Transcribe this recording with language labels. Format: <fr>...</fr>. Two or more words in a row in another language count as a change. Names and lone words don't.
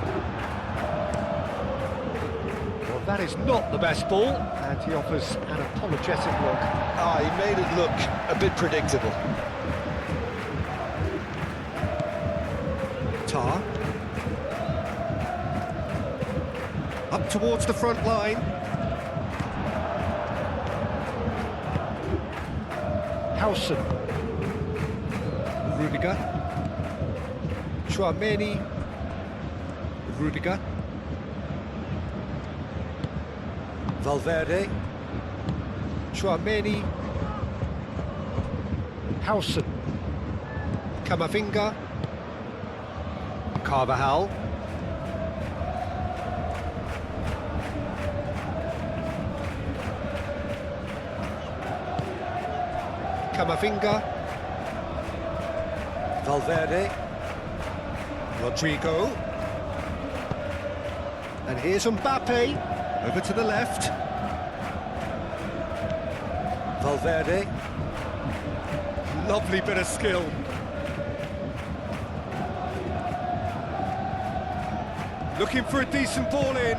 <en>Well, that is not the best ball, and he offers an apologetic look. Ah, he made it look a bit predictable. Tar. Up towards the front line. Howson. Rudiger. Tchouaméni. Rudiger. Valverde. Tchouaméni. Howson. Camavinga. Carvajal. Camavinga. Valverde. Rodrigo. And here's Mbappe, over to the left. Valverde. Lovely bit of skill. Looking for a decent ball in.</en>